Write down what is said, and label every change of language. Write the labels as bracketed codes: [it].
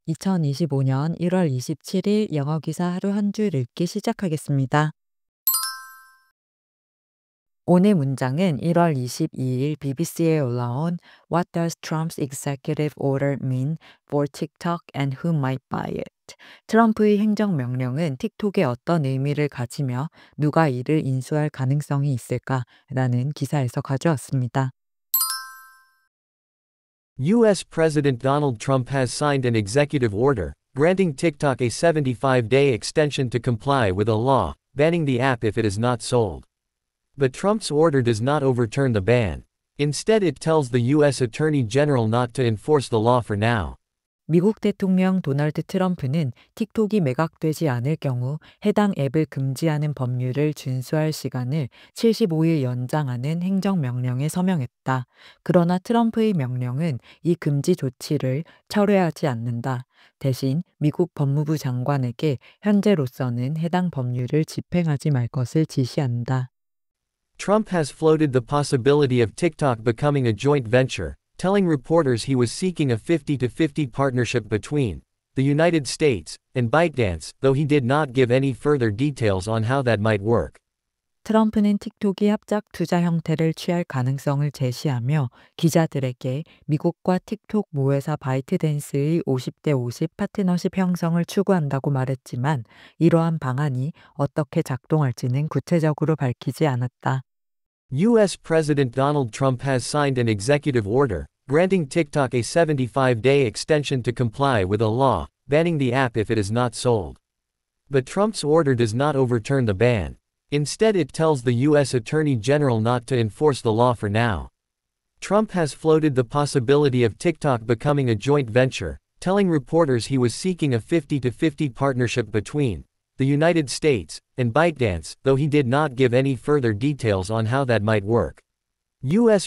[ko] 2025년 1월 27일 영어 기사 하루 한 줄 읽기 시작하겠습니다. 오늘 문장은 1월 22일 BBC에 올라온 [en] What does Trump's executive order mean for TikTok and who might buy it? [ko] 트럼프의 행정명령은 틱톡에 어떤 의미를 가지며 누가 이를 인수할 가능성이 있을까라는 기사에서 가져왔습니다. [en] U.S. President Donald Trump has signed an executive order, granting TikTok a 75-day extension to comply with a law, banning the app if it is not sold. But Trump's order does not overturn the ban. Instead, it tells the U.S. Attorney General not to enforce the law for now. [ko] 미국 대통령 도널드 트럼프는 틱톡이 매각되지 않을 경우 해당 앱을 금지하는 법률을 준수할 시간을 75일 연장하는 행정명령에 서명했다. 그러나 트럼프의 명령은 이 금지 조치를 철회하지 않는다. 대신 미국 법무부 장관에게 현재로서는 해당 법률을 집행하지 말 것을 지시한다. [en] Trump has floated the possibility of TikTok becoming a joint venture, telling reporters he was seeking a 50-50 partnership between the United States and ByteDance, though he did not give any further details on how that might work. [ko] 트럼프는 틱톡이 합작 투자 형태를 취할 가능성을 제시하며 기자들에게 미국과 틱톡 모회사 바이트댄스의 50대 50 파트너십 형성을 추구한다고 말했지만 이러한 방안이 어떻게 작동할지는 구체적으로 밝히지 않았다. [en] U.S. President Donald Trump has signed an executive order, granting TikTok a 75-day extension to comply with a law, banning the app if it is not sold. But Trump's order does not overturn the ban. Instead, it tells the U.S. Attorney General not to enforce the law for now. Trump has floated the possibility of TikTok becoming a joint venture, telling reporters he was seeking a 50-50 partnership between the United States and ByteDance, though he did not give any further details on how that might work. U.S.